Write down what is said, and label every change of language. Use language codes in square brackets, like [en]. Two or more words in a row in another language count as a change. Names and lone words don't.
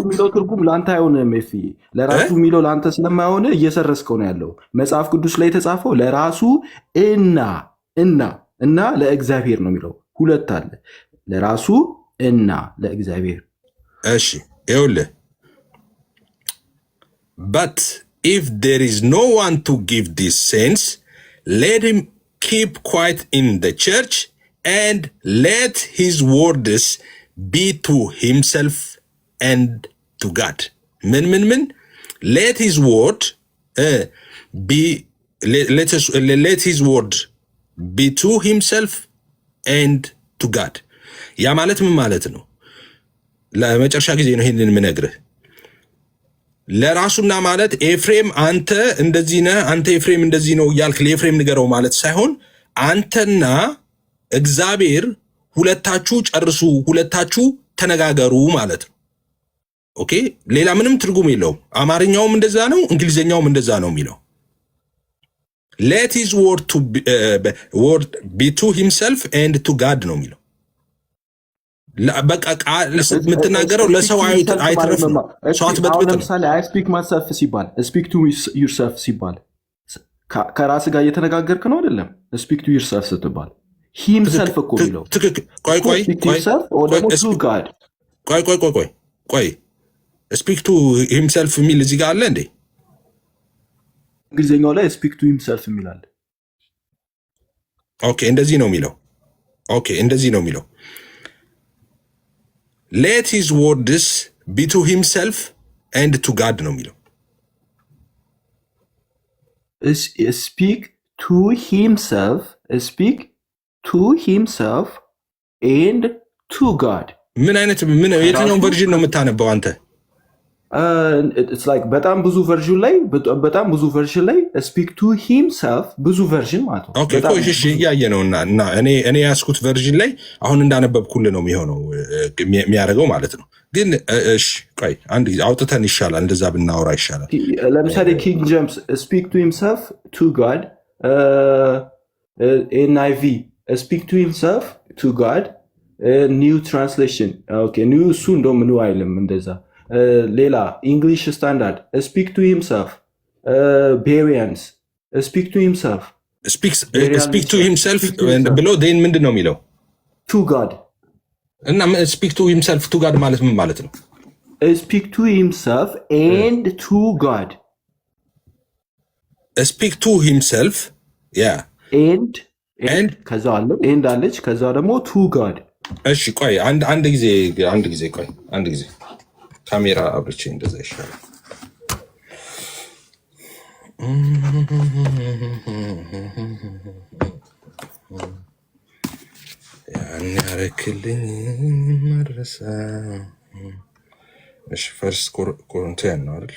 [am] የሚለው ትርጉም ለአንተ አይሆንም። ለራሱ የሚለው ለአንተ ስለማይሆን እየሰረስከው ነው ያለው። መጽሐፍ ቅዱስ ላይ የተጻፈው ለራሱ እና ለእግዚአብሔር ነው የሚለው። ሁለት አለ፣ ለራሱ እና ለእግዚአብሔር። እሺ ይኸውልህ [en] but if there is no one to give this sense, let him keep quiet in the church and let his words be to himself and to God. ምን let his word let his word be to himself and to God [am] ያ ማለት ምን ማለት ነው? ለመጨረሻ ጊዜ ነው ይሄንን የምነግርህ። ለራሱና ማለት ኤፍሬም አንተ እንደዚህ ነህ፣ አንተ ኤፍሬም እንደዚህ ነው እያልክ ለኤፍሬም ንገረው ማለት ሳይሆን አንተና እግዚአብሔር ሁለታችሁ ጨርሱ፣ ሁለታችሁ ተነጋገሩ ማለት ነው። ኦኬ፣ ሌላ ምንም ትርጉም የለውም። አማርኛውም እንደዛ ነው፣ እንግሊዝኛውም እንደዛ ነው የሚለው [en] let his word be to himself and to God [am] ነው የሚለው። በቃ ቃል የምትናገረው ለሰው አይተረፍም። ሰው አትበጥብጥ። ለምሳሌ [en] I speak myself [am] ሲባል [en] speak to yourself [am] ሲባል ከራስ ጋር እየተነጋገርክ ነው አይደለም? [en] speak to yourself [am] ስትባል himself እኮ የሚለው ትክክል። ቆይ [en] speak to himself [am] የሚል እዚህ ጋር አለ እንዴ? እንግሊዝኛው ላይ [en] speak to himself [am] የሚል አለ። ኦኬ፣ እንደዚህ ነው የሚለው። ኦኬ፣ እንደዚህ ነው የሚለው [en] let his words be to himself and to God [am] ነው የሚለው። [en] speak to himself and to God። [am] ምን አይነት የትኛውን ቨርዥን ነው የምታነበው አንተ? [en] it's like [am] በጣም ብዙ ቨርዥን ላይ [en] speak to himself [am] ብዙ ቨርዥን ማለት ነው። ኦኬ እሺ፣ እያየ ነው እና እኔ ያስኩት ቨርዥን ላይ አሁን እንዳነበብኩልህ ነው የሚሆነው የሚያደርገው ማለት ነው። ግን እሺ ቆይ አንድ ጊዜ አውጥተን ይሻላል፣ እንደዛ ብናወራ ይሻላል። ለምሳሌ ኪንግ ጄምስ [en] speak to himself to God፣ [am] NIV [en] speak to himself to God፣ new translation [am] ኦኬ new እሱ እንደውም ምን አይልም እንደዛ። ሌላ ኢንግሊሽ ስታንዳርድ [en] speak to himself፣ [am] ቤሪያንስ [en] speak to himself [am] ብሎ ዴን ምንድን ነው የሚለው? [en] to God። እና speak to himself to God [am] ማለት ምን ማለት ነው? [en] speak to himself and to God። speak to himself [am] and ከዛ አለ and አለች፣ ከዛ ደግሞ [en] to God። [am] እሺ ቆይ አንድ ጊዜ ቆይ አንድ ጊዜ ካሜራ አብርቼ እንደዛ ይሻላል። ያን ያረክልኝ ማድረሳ። እሺ ፈርስት ኮሪንቲያን ነው አይደል?